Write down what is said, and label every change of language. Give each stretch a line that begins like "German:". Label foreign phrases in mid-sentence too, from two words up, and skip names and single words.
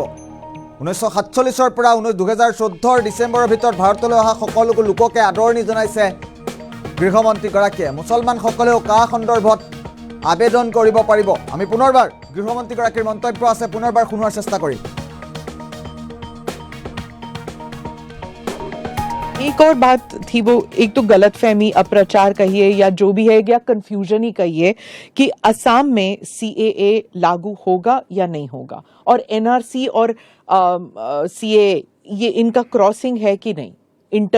Assamese: 1947 পৰা 2014 ডিচেম্বৰৰ ভিতৰত ভাৰতলৈ অহা সকলো লোককে আদৰণি জনাইছে গৃহমন্ত্ৰীগৰাকীয়ে। মুছলমানসকলেও কা সন্দৰ্ভত আবেদন কৰিব পাৰিব। আমি পুনৰবাৰ গৃহমন্ত্ৰীগৰাকীৰ মন্তব্য আছে, পুনৰবাৰ শুনোৱাৰ চেষ্টা কৰিম।
Hindi: एक और बात थी, वो एक तो गलतफहमी, अप्रचार कहिए या जो भी है, या कंफ्यूजन ही कहिए कि असम में सीएए लागू होगा या नहीं होगा, और एनआरसी और सीए ये इनका क्रॉसिंग है कि नहीं, इंटर